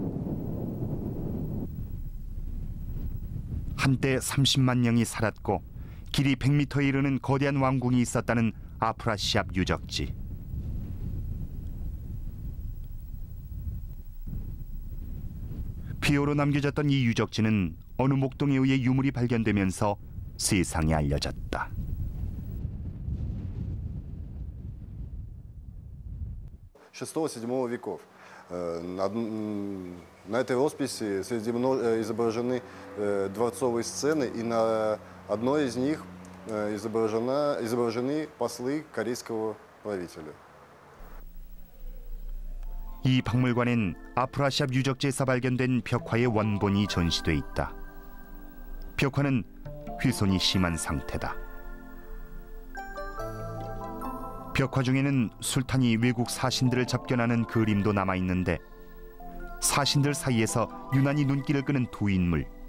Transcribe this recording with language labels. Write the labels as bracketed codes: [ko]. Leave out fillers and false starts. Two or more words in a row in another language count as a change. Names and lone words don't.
[ko] 한때 30만 명이 살았고 길이 100m에 이르는 거대한 왕궁이 있었다는 아프라시압 유적지. 폐허로 남겨졌던 이 유적지는 어느 목동에 의해 유물이 발견되면서 세상에 알려졌다. [ru] VI-VII веков. На этой росписи изображены дворцовые сцены, и на одной из них изображены послы корейского правителя. [ko] 이 박물관엔 아프라시압 유적지에서 발견된 벽화의 원본이 전시돼 있다. 벽화는 훼손이 심한 상태다. 벽화 중에는 술탄이 외국 사신들을 접견하는 그림도 남아있는데 사신들 사이에서 유난히 눈길을 끄는 두 인물.